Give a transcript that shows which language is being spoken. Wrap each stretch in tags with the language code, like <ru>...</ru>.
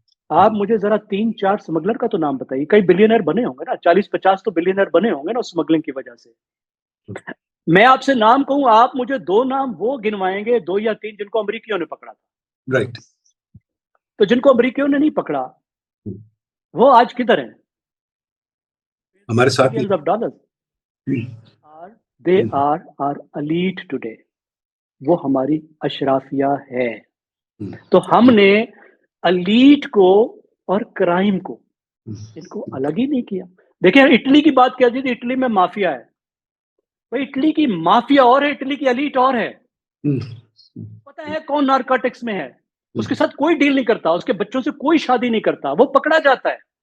<ur>آپ مجھے ذرا 3-4 سمگلر کا تو نام بتائیے. کئی بلینئر بنے ہوں گے نا, 40-50 تو بلینئر بنے ہوں گے نا سمگلنگ کی وجہ سے. میں آپ سے نام کہوں, آپ مجھے 2 نام وہ گنوائیں گے, 2 یا 3 جن کو امریکیوں نے پکڑا تھا. رائٹ. تو جن کو امریکیوں نے نہیں پکڑا وہ آج کدھر ہیں؟ ہمارے ساتھ</ur> <en>Billions of dollars. they are our elite today.</en> <ur>وہ ہماری اشرافیہ ہے. تو ہم نے الیٹ کو اور کرائم کو ان کو الگ ہی نہیں کیا. دیکھیں اٹلی کی بات کیا تھی, اٹلی میں مافیا ہے. بھائی اٹلی کی مافیا اور ہے, اٹلی کی الیٹ اور ہے. پتا ہے کون نارکوٹکس میں ہے, اس کے ساتھ کوئی ڈیل نہیں کرتا, اس کے بچوں سے کوئی شادی نہیں کرتا, وہ پکڑا جاتا ہے.</ur>